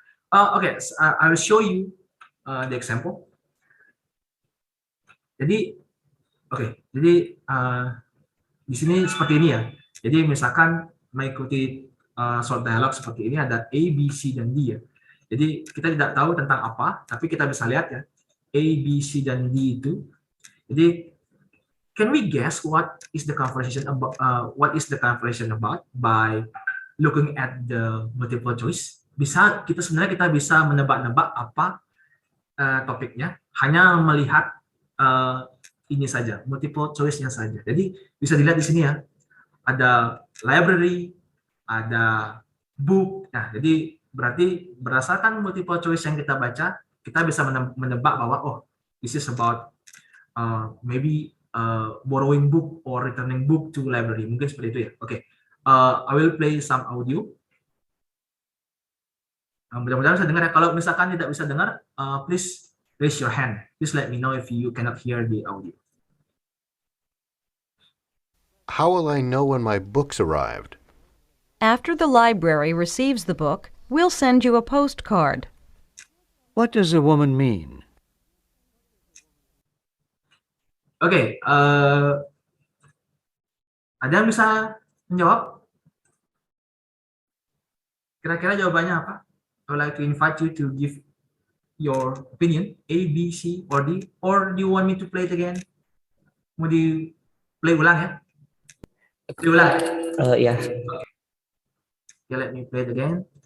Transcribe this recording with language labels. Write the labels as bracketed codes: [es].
[en] Okay, I will show you the example. [id] Jadi, jadi di sini seperti ini ya. Jadi misalkan mengikuti short dialogue seperti ini ada A, B, C, dan D ya. Jadi kita tidak tahu tentang apa, tapi kita bisa lihat ya A, B, C, dan D itu. [en] Jadi can we guess what is the conversation about? What is the conversation about by looking at the multiple choice? [id] Sebenarnya kita bisa menebak-nebak apa topiknya hanya melihat ini saja, multiple choice-nya saja. Jadi bisa dilihat di sini ya, ada library, ada book. Nah, jadi berarti berdasarkan multiple choice yang kita baca, kita bisa menebak bahwa oh, [en] this is about maybe borrowing book or returning book to library. [id] Mungkin seperti itu ya. [en] Oke, I will play some audio. [id] Mudah-mudahan bisa dengar ya. Kalau misalkan tidak bisa dengar, [en] please raise your hand. Please let me know if you cannot hear the audio. How will I know when my book's arrived? After the library receives the book, we'll send you a postcard. What does a woman mean? [id] Oke, ada yang bisa menjawab? Kira-kira jawabannya apa? [en] I would like to invite you to give your opinion, A, B, C, or D, or do you want me to play it again? [id] Mau di play ulang ya? Play ulang. Ya. [en] Okay, let me play it again.